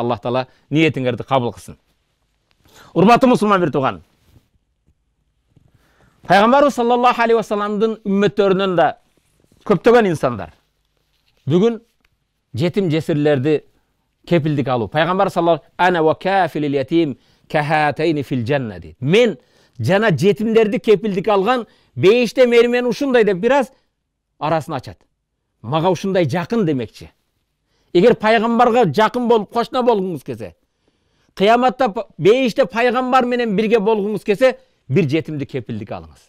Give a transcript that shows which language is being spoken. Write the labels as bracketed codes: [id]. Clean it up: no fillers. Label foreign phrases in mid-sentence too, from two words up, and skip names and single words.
[ky] Аллах Таала ниетиңерди кабыл кылсын. Урматтуу мусулман бир тууган, Пайгамбарыбыз [ar] صلى الله عليه وسلم [ky] үммөттөрүнөн да көптөгөн инсандар бүгүн жетим жесирлерди кепилдик алуу. [ar] Пайгамбар صلى الله أنا وكافل اليتيم كهاتين في الجنة дейт. [ky] Мен жана жетимдерди кепилдик алган бейиште мени ушундай деп бир аз арасын ачат. Мага ушундай жакын демекчи. Эгер пайгамбарга жакын болуп кошуна болгуңуз келсе, кыяматта бейиште пайгамбар менен бирге болгуңуз келсе, бир жетимди кепилдик алыңыз.